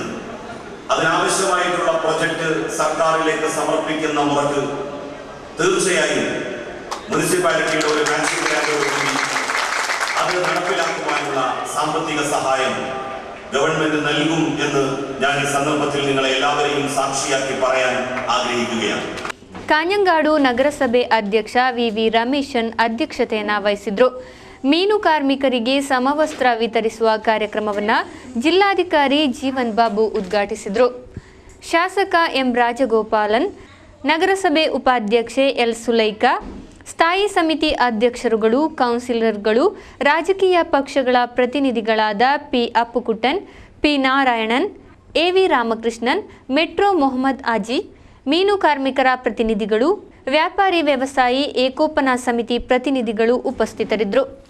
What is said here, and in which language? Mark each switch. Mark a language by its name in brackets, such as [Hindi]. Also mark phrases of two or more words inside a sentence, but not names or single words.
[Malayalam] അതിനാവശ്യമായിട്ടുള്ള പ്രൊജക്ട് സർക്കാരിലേക്ക് സമർപ്പിക്കുന്ന മുറക്ക് തീർച്ചയായും മുനിസിപ്പാലിറ്റിയുടെ ഒരു മാച്ചിങ് ഗ്രാന്റോടുകൂടി അത് നടപ്പിലാക്കുവാനുള്ള സാമ്പത്തിക സഹായം ഗവൺമെന്റ് നൽകും എന്ന് ഞാൻ ഈ സന്ദർഭത്തിൽ നിങ്ങളെ എല്ലാവരെയും സാക്ഷിയാക്കി പറയാൻ ആഗ്രഹിക്കുകയാണ്. [Kannada] ಕಾಞಂಗಾಡು ನಗರಸಭೆ ಅಧ್ಯಕ್ಷ VV ರಮೇಶನ್ ಅಧ್ಯಕ್ಷತೆಯನ್ನು ವಹಿಸಿದ್ರು. ಮೀನು ಕಾರ್ಮಿಕರಿಗೆ ಸಮವಸ್ತ್ರ ವಿತರಿಸುವ ಕಾರ್ಯಕ್ರಮವನ್ನು ಜಿಲ್ಲಾಧಿಕಾರಿ ಜೀವನ್ ಬಾಬು ಉದ್ಘಾಟಿಸಿದರು. ಶಾಸಕ M ರಾಜಗೋಪಾಲನ್, ನಗರಸಭೆ ಉಪಾಧ್ಯಕ್ಷೆ L ಸುಲೈಕಾ, ಸ್ಥಾಯಿ ಸಮಿತಿ ಅಧ್ಯಕ್ಷರುಗಳು, ಕೌನ್ಸಿಲರ್ಗಳು, ರಾಜಕೀಯ ಪಕ್ಷಗಳ ಪ್ರತಿನಿಧಿಗಳಾದ P ಅಪ್ಪುಕುಟ್ಟನ್, P ನಾರಾಯಣನ್, AV ರಾಮಕೃಷ್ಣನ್, ಮೆಟ್ರೋ ಮೊಹಮ್ಮದ್ ಆಜಿ, ಮೀನು ಕಾರ್ಮಿಕರ ಪ್ರತಿನಿಧಿಗಳು, ವ್ಯಾಪಾರಿ ವ್ಯವಸಾಯಿ ಏಕೋಪನ ಸಮಿತಿ ಪ್ರತಿನಿಧಿಗಳು ಉಪಸ್ಥಿತರಿದ್ದರು.